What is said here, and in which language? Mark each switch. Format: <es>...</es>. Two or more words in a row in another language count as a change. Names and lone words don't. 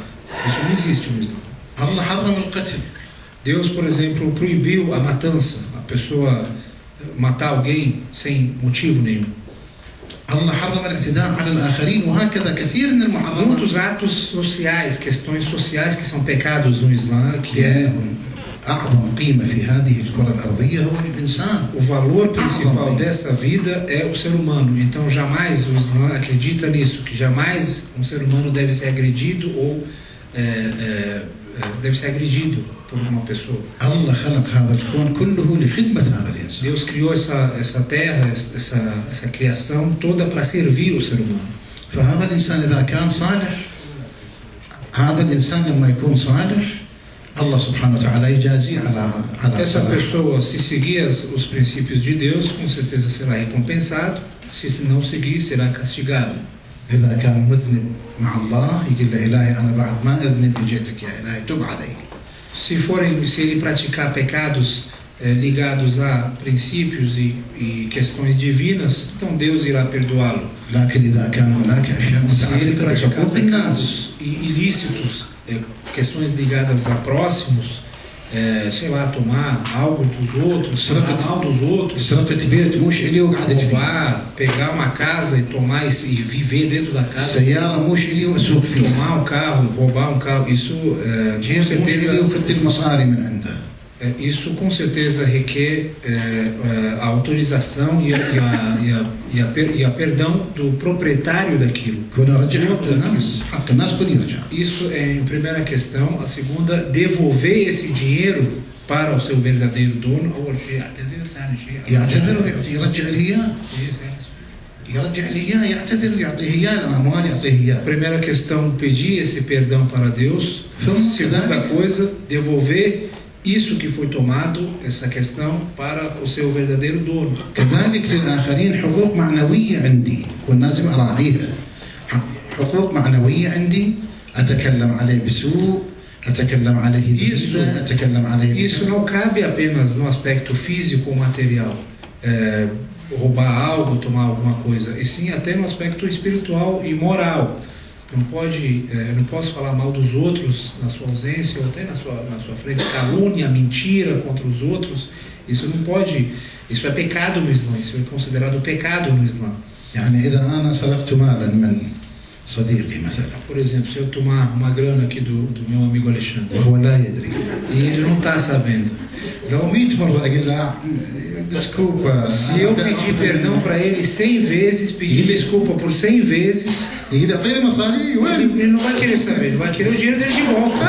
<pt>Isso não existe no Islã.</pt> <ar>الله حرم القتل.</ar> <pt>Deus, por exemplo, proibiu a matança, a pessoa matar alguém sem motivo nenhum.</pt> <ar>الله حرم الاعتداء على الآخرين وهكذا كثير من المحرمات.</ar> <pt>Muitos atos sociais, questões sociais que são pecados no Islã, que é</pt> <ar>أعظم قيمة في هذه الكرة الأرضية هو الإنسان.</ar> <pt>O valor principal dessa vida é o ser humano. Então jamais o Islã acredita nisso, que jamais um ser humano deve ser agredido ou deve ser agredido por uma pessoa.</pt> <ar>الله خلق هذا الكون كله لخدمة هذا الإنسان.</ar> <pt>Deus criou essa terra, essa criação toda para servir o ser humano.</pt> <ar>فهذا الإنسان إذا كان صالح، هذا الإنسان لما يكون صالح الله سبحانه وتعالى يجازيه على</ar> <pt>Essa pessoa, se seguir os princípios de Deus, com certeza será recompensado. Se não seguir, será castigado.</pt> <ar>إذا كان مذنب مع الله يقول له إلهي أنا بعد ما أذنب جئتك يا إلهي تب علي.</ar> <pt>Se ele praticar pecados ligados a princípios e questões divinas, então Deus irá perdoá-lo.</pt> <ar>لكن إذا كان هناك أشياء</ar> <pt>Se ele</pt> <ar>متعلقة</ar> <pt>praticar</pt> <ar>بحقوق الناس،</ar> <pt>pecados ilícitos, questões ligadas a próximos, sei lá, tomar algo dos outros, tomar mal dos outros,</pt> <ar>سرقة بيت مش إلي وقعدت فيه،</ar> <pt>roubar, pegar uma casa e tomar e viver dentro da casa,</pt> <ar>سيارة مش إلي وأسوق فيها،</ar> <pt>tomar um carro, roubar um carro, isso com</pt> <ar>مش إلي</ar> <pt>certeza</pt> <ar>وأخذت المصاري من عنده.</ar> <pt>Isso com certeza requer a autorização e a perdão do proprietário daquilo. Isso é em primeira questão. A segunda, devolver esse dinheiro para o seu verdadeiro dono. Primeira questão, pedir esse perdão para Deus. Segunda coisa, devolver isso que foi tomado, essa questão, para o seu verdadeiro dono.</pt> <ar>كذلك للآخرين حقوق معنوية عندي ولازم أراعيها. حقوق معنوية عندي أتكلم عليه بسوء، أتكلم عليه بغيبة، أتكلم عليه.</ar> <pt>Isso não cabe apenas no aspecto físico ou material, roubar algo, tomar alguma coisa, e sim até no aspecto espiritual e moral. Não posso falar mal dos outros na sua ausência ou até na sua frente, calúnia, mentira contra os outros. Isso não pode, isso é pecado no Islã, isso é considerado pecado no Islã.</pt> <ar>يعني إذا أنا سرقت مالا من صديقي مثلا.</ar> <pt>Por exemplo, se eu tomar uma grana aqui do meu amigo Alexandre,</pt> <ar>وهو لا يدري.</ar> <pt>E ele não está sabendo.</pt> <ar>لو 100 مرة أقول له desculpa.</ar> <pt>Se eu pedir perdão para ele 100 vezes, pedir desculpa por 100 vezes, ele não vai querer saber, ele vai querer o dinheiro dele de volta.</pt>